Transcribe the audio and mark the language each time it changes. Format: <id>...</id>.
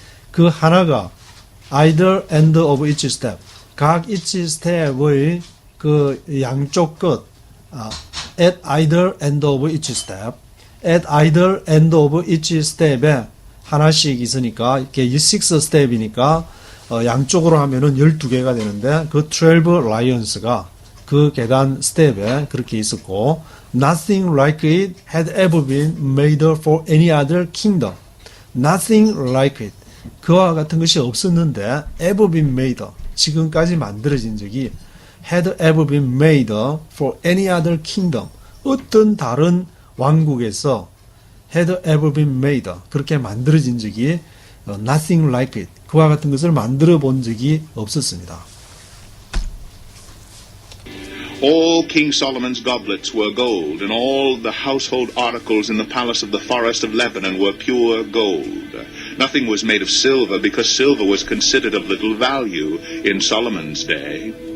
<ko>그 하나가 either end of each step, 각 each step의 그 양쪽 끝,</ko> <en>at either end of each step,</en> <ko>at either end of each step에 하나씩 있으니까 이렇게 6 step이니까 양쪽으로 하면은 12개가 되는데 그 12 lions가 그 계단 스텝에 그렇게 있었고</ko> <en>nothing like it had ever been made for any other kingdom. nothing like it.</en> <ko>그와 같은 것이 없었는데</ko> <en>ever been made.</en> <ko>지금까지 만들어진 적이</ko> <en>had ever been made for any other kingdom.</en> <ko>어떤 다른 왕국에서</ko> <en>had ever been made.</en> <ko>그렇게 만들어진 적이</ko> <en>nothing like it.</en> <ko>그와 같은 것을 만들어 본 적이 없었습니다.</ko> <en>All King Solomon's goblets were gold, and all the household articles in the palace of the forest of Lebanon were pure gold. Nothing was made of silver because silver was considered of little value in Solomon's day.</en>